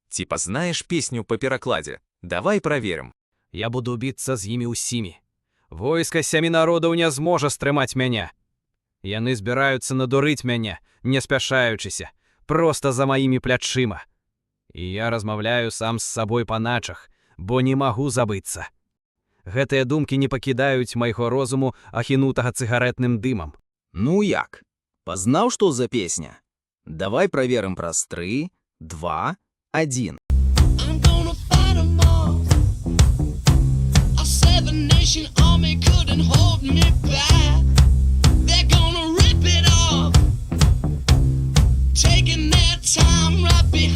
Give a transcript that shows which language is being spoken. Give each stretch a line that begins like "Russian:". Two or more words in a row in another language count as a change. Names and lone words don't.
Russian: Типа знаешь песню по перекладе? Давай проверим.
Belarusian: Я
Russian: буду биться
Belarusian: з імі усімі. Войска сямі народаў не зможа стрымаць мяне. Яны збіраюцца надурыць мяне, не спяшаючыся, проста за маімі плячыма. І я размаўляю сам з сабой па начах, бо не магу забыцца. Гэтыя думкі не пакідаюць майго розуму, ахінутага цыгаретным дымам. Ну як? Пазнаў, што за песня? Давай праверым праз 3, 2, 1.
English: I'm gonna fight 'em all. A seven-nation army couldn't hold me back. They're gonna rip it off, taking their time right